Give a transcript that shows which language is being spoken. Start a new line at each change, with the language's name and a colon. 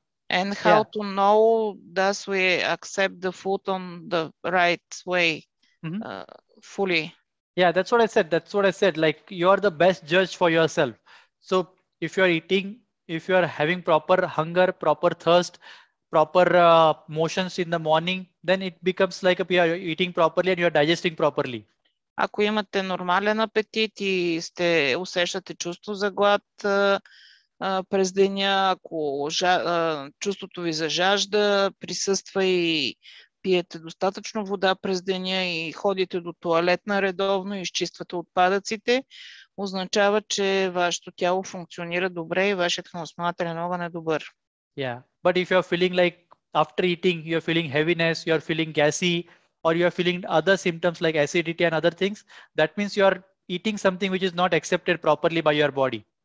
English: And how to know does we accept the food on the right way fully? Yeah, that's what I said. Like you are the best judge for yourself. So if you are eating, if you are having proper hunger, proper thirst, proper motions in the morning, then it becomes like you are eating properly and you are digesting properly.
Bulgarian: Ако имате нормален апетит и усещате чувство за глад през деня, ако чувството ви за жажда присъства и пиете достатъчно вода през деня и ходите до тоалетна редовно и изчиствате отпадъците, означава, че вашето тяло функционира добре и вашият храносмилателен огън е добър.
English: Yeah, but if you are feeling like after eating, you are feeling heaviness, you are feeling gassy, or you are feeling other symptoms like acidity and other things, that means you are eating something which is not accepted properly by your body.